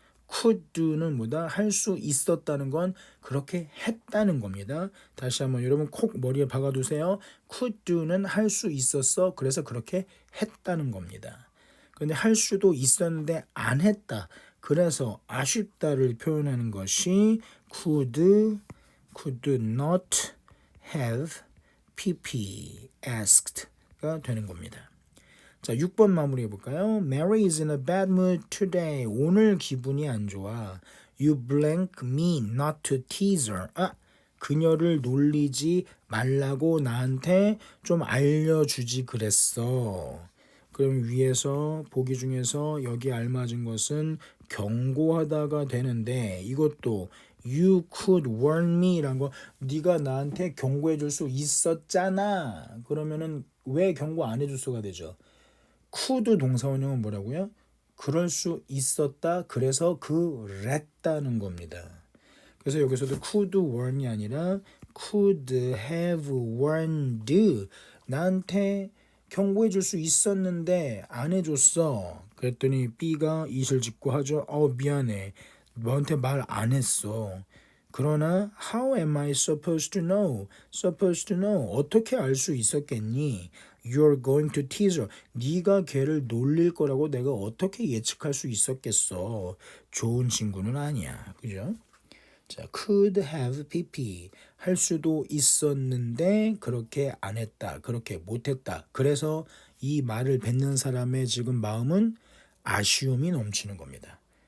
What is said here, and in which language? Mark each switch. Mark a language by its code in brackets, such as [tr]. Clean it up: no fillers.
[en] could do [ko] 는 뭐다? 할 수 있었다는 건 그렇게 했다는 겁니다. 다시 한번 여러분 콕 머리에 박아두세요. [en] could do [ko] 는 할 수 있었어. 그래서 그렇게 했다는 겁니다. 근데 할 수도 있었는데 안 했다. 그래서 아쉽다를 표현하는 것이 could [en] could not have PP asked가 [ko] 되는 겁니다. 자, 6번 마무리해 볼까요? [en] Mary is in a bad mood today. [ko] 오늘 기분이 안 좋아. [en] You blank me not to tease her. [ko] 그녀를 놀리지 말라고 나한테 좀 알려주지 그랬어. 그럼 위에서 보기 중에서 여기 알맞은 것은 경고하다가 되는데 이것도 [en] You could warn me [ko] 라는 거 네가 나한테 경고해 줄 수 있었잖아. 그러면은 왜 경고 안 해줄 수가 되죠? could 동사원형은 뭐라고요? 그럴 수 있었다. 그래서 그랬다는 겁니다. 그래서 여기서도 [en] could warn [ko] 이 아니라 [en] could have warned. [ko] 나한테 경고해 줄 수 있었는데 안 해줬어. 그랬더니 B가 이실 짓고 하죠. 미안해. 너한테 말 안 했어. 그러나 [en] how am I supposed to know? supposed to know. [ko] 어떻게 알 수 있었겠니? [en] You're going to tease her. [ko] 네가 걔를 놀릴 거라고 내가 어떻게 예측할 수 있었겠어. 좋은 친구는 아니야. 그죠? 자, [en] could have pp [ko] 할 수도 있었는데 그렇게 안 했다. 그렇게 못 했다. 그래서 이 말을 뱉는 사람의 지금 마음은 아쉬움이 넘치는 겁니다.